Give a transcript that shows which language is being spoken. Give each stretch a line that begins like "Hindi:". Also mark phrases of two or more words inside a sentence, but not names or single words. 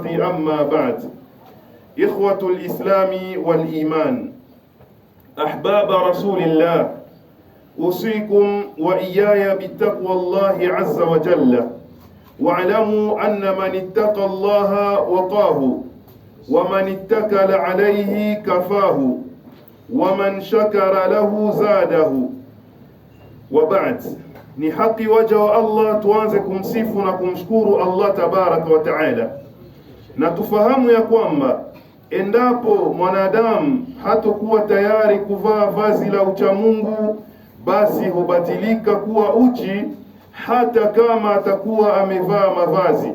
Arabic: أما بعد، إخوة الإسلام والإيمان، أحباب رسول الله، أوصيكم وإياي بتقوى الله عز وجل. واعلموا أن من اتقى الله وقاه، ومن اتكل عليه كفاه، ومن شكر له زاده. وبعد،
Swahili: ni haki waja wa Allah tuanze kumsifu na kumshukuru Allah
Arabic: تبارك وتعالى,
Swahili: na tufahamu ya kwamba endapo mwanadamu hatakuwa tayari kuvaa vazi la uchamungu, basi hubadilika kuwa uchi hata kama atakuwa amevaa mavazi.